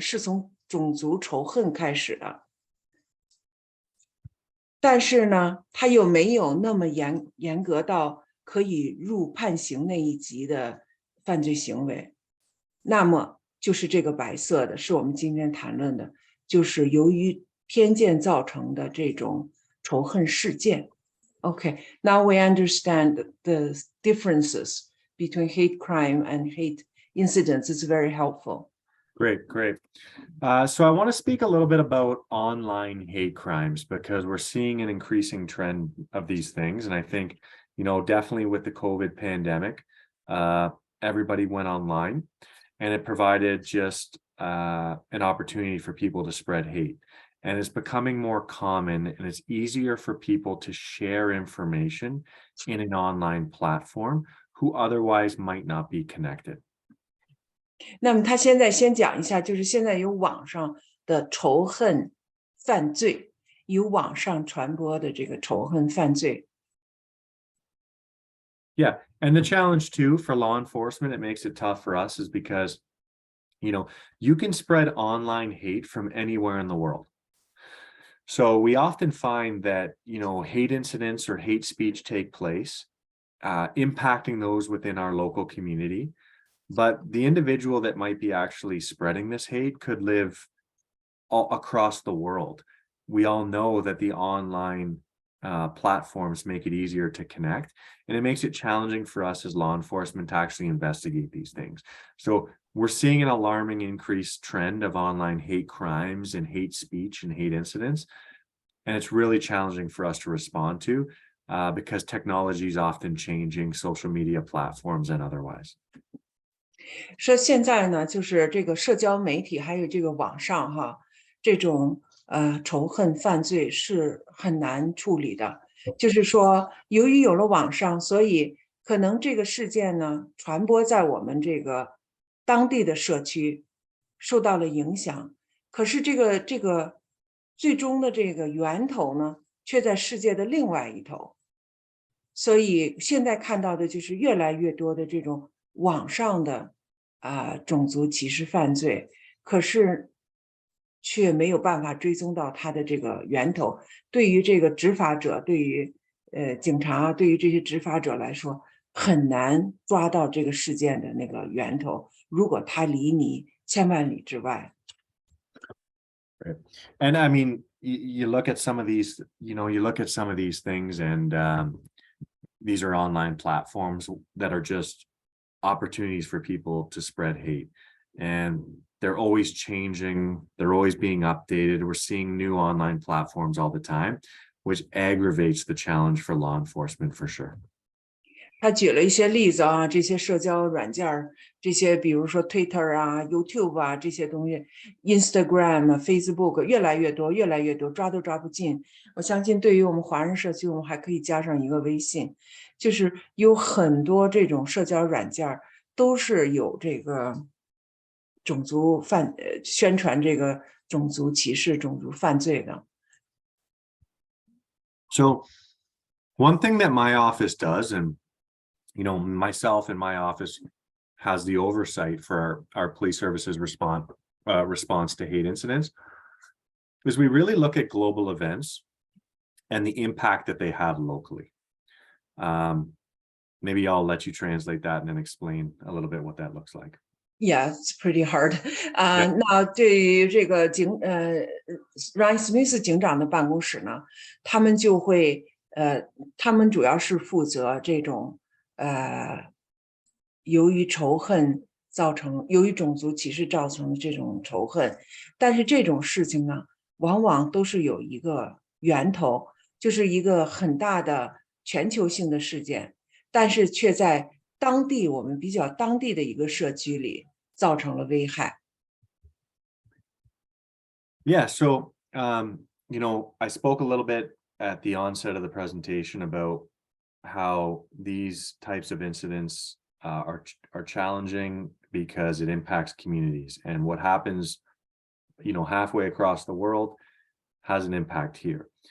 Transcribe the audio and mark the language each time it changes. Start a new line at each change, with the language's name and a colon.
Chinese: 是从种族仇恨开始的，但是呢，它又没有那么严格到可以入判刑那一级的犯罪行为。那么就是这个白色的，是我们今天谈论的，就是由于偏见造成的这种仇恨事件。
English: Okay, now we understand the differences between hate crime and hate incidents. It's very helpful. Great. So I want to speak a little bit about online hate crimes because we're seeing an increasing trend of these things. And I think, definitely with the COVID pandemic, everybody went online and it provided just an opportunity for people to spread hate. And it's becoming more common and it's easier for people to share information in an online platform who otherwise might not be connected.
Chinese: 那么他现在先讲一下，就是现在有网上的仇恨犯罪，有网上传播的这个仇恨犯罪。
English: Yeah. And the challenge too for law enforcement, it makes it tough for us is because, you can spread online hate from anywhere in the world. So we often find that, hate incidents or hate speech take place, impacting those within our local community. But the individual that might be actually spreading this hate could live all across the world. We all know that the online platforms make it easier to connect, and it makes it challenging for us as law enforcement to actually investigate these things. So we're seeing an alarming increased trend of online hate crimes and hate speech and hate incidents, and it's really challenging for us to respond to because technology is often changing, social media platforms and otherwise.
Chinese: 说现在呢，就是这个社交媒体还有这个网上哈，这种仇恨犯罪是很难处理的。就是说，由于有了网上，所以可能这个事件呢传播在我们这个当地的社区，受到了影响。可是这个最终的这个源头呢，却在世界的另外一头。所以现在看到的就是越来越多的这种网上的种族歧视犯罪，可是却没有办法追踪到它的这个源头。对于这个执法者，对于警察，对于这些执法者来说，很难抓到这个事件的那个源头。如果他离你千万里之外。
English: Right. And I mean, you look at some of these, you look at some of these things, and these are online platforms that are just opportunities for people to spread hate. And they're always changing, they're always being updated. We're seeing new online platforms all the time, which aggravates the challenge for law enforcement for sure.
Chinese: 他举了一些例子啊，这些社交软件儿，这些比如说 Twitter 啊、YouTube 啊这些东西，Instagram 啊、Facebook 越来越多，越来越多，抓都抓不尽。我相信对于我们华人社区，我们还可以加上一个微信，就是有很多这种社交软件儿都是有这个种族宣传这个种族歧视、种族犯罪的。
English: So one thing that my office does, and myself and my office has the oversight for our police services response to hate incidents, is we really look at global events and the impact that they have locally. Maybe I'll let you translate that and then explain a little bit what that looks like. Yeah, it's pretty hard.
Chinese: 那对于这个Ryan Smith 警长的办公室呢，他们就会他们主要是负责这种由于仇恨由于种族歧视造成的这种仇恨，但是这种事情呢，往往都是有一个源头，就是一个很大的全球性的事件，但是却在我们比较当地的一个社区里造成了危害。
English: Yeah, so I spoke a little bit at the onset of the presentation about how these types of incidents are challenging because it impacts communities, and what happens, halfway across the world has an impact here.